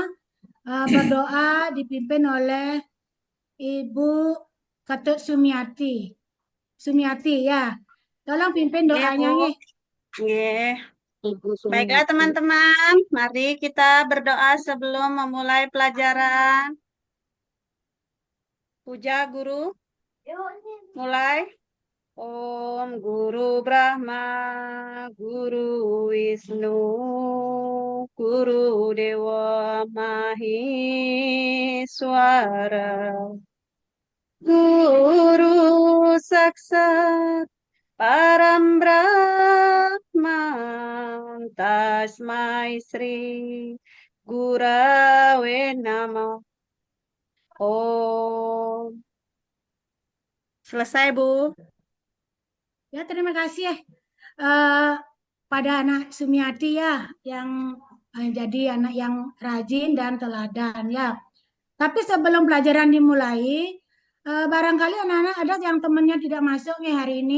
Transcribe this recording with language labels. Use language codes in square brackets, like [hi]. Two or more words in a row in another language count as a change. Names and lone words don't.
[id] Berdoa dipimpin oleh Ibu Ketut Sumiati. Sumiati ya. Tolong pimpin Iya, doanya Bu. nih. Nggih. Ibu Baiklah, Sumiati. teman-teman. Mari kita berdoa sebelum memulai pelajaran. Puja Guru. Mulai. [sa] Om Guru Brahma, Guru Wisnu, Guru Dewa Maheswara, Guru Saksat Param Brahma, Tasmai Sri Gurave Namah. Om. [id] Selesai, Bu. Ya, terima kasih eh, pada anak Sumiati ya yang jadi anak yang rajin dan teladan ya. Tapi sebelum pelajaran dimulai, barangkali anak-anak ada yang temannya tidak masuk nih hari ini.